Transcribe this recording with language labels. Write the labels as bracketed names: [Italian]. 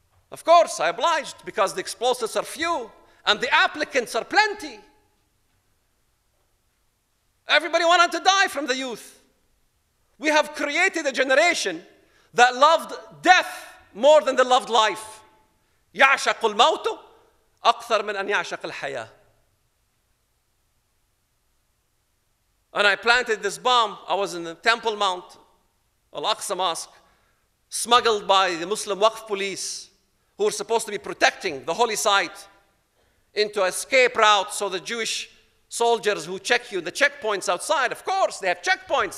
[English] Of course, I obliged because the explosives are few and the applicants are plenty. Everybody wanted to die from the youth. We have created a generation that loved death more than they loved life. [Arabic] يعشق الموت أكثر من أن يعشق الحياة. [English] And I planted this bomb. I was in the Temple Mount, Al-Aqsa Mosque, smuggled by the Muslim Waqf police who were supposed to be protecting the holy site into an escape route so the Jewish soldiers who check you, the checkpoints outside, of course, they have checkpoints.